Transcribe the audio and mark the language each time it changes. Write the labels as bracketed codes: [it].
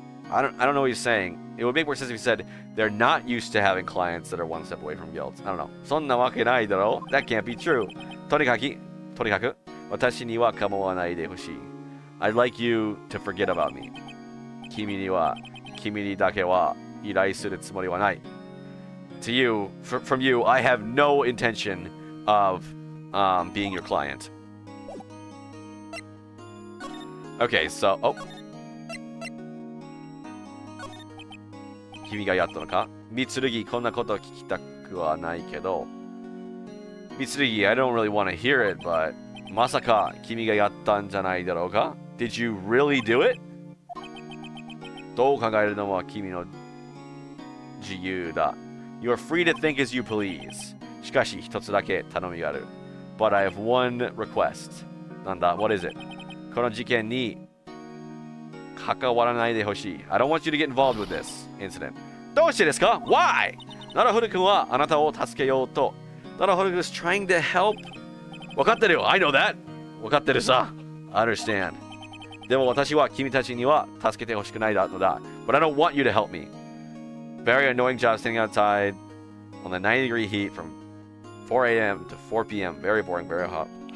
[en] I don't know what he's saying. It would make more sense if he said they're not used to having clients that are one step away from guilt. I don't know. [ja] そんなわけないだろ? [en] That can't be true. [ja] とにかく私には構わないでほしい. [en] I'd like you to forget about me. [ja] 君にだけは依頼するつもりはない. [en] To you, from you, I have no intention of being your client. Okay, so, [ja] 君がやったのか? 三剣こんなこと聞きたくはないけど.三剣 [en] I don't really want to hear it, but [ja] まさか君がやったんじゃないだろうか? [en] Did you really do it? [ja] どう考えるのは君の自由だ. [en] You are free to think as you please. [ja] しかし一つだけ頼みがある. [en] But I have one request. [ja] なんだ? [en] What is it? [ja] この事件に関わらないでほしい. [en] I don't want you to get involved with this incident. [ja] どうしてですか? [en] Why? [ja] ナラフル君はあなたを助けようと. [en] ナラフル君 is trying to help. [ja] わかってるよ. [en] I know that. [ja] わかってるさ. [en] I understand. [ja] でも私は君たちには助けてほしくないのだ. [en] But I don't want you to help me. Very annoying job standing outside on the 90-degree heat from 4 a.m. to 4 p.m. Very boring, very hot.